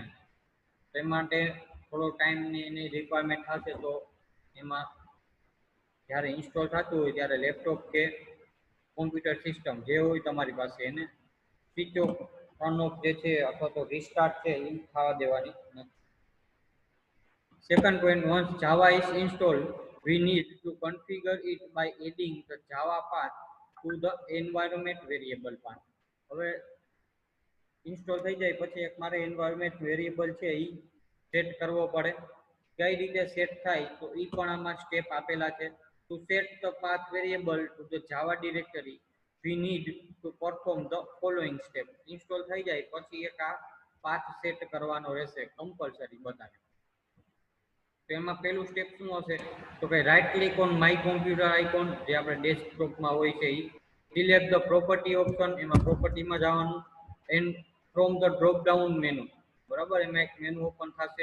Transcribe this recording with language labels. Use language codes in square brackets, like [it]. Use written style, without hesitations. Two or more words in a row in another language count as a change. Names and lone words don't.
[gu] તે માટે થોડો ટાઈમની એની રિક્વાયરમેન્ટ થશે તો એમાં જ્યારે ઇન્સ્ટોલ થતું હોય ત્યારે લેપટોપ કે [en] computer system [gu] જે હોય તમારી પાસે એને [en] switch off on off [gu] જે છે અથવા તો રિસ્ટાર્ટ છે એ થવા દેવાની નથી. [en] Second point, once Java is installed, we need to configure it by adding the Java path to the environment variable path. [gu] હવે ઇન્સ્ટોલ થઈ જાય પછી એક મારે [en] environment variable [gu] છે એ સેટ કરવો પડે. કઈ રીતે સેટ થાય તો એ પણ આમાં સ્ટેપ આપેલા છે. [en] to set the path variable to the Java directory we need to perform the following step. [gu] ઇન્સ્ટોલ થઈ જાય પછી એક આ પાથ સેટ કરવાનો રહેશે કમ્પલસરી બધાને. તો એમાં પહેલું સ્ટેપ શું હશે તો કે [en] right click on My Computer icon [gu] જે આપણે ડેસ્કટોપમાં હોય છે એ [en] select the property option, [gu] એમાં પ્રોપર્ટીમાં જવાનું [en] and from the drop down menu, [gu] બરાબર એમાં એક મેનુ ઓપન થશે.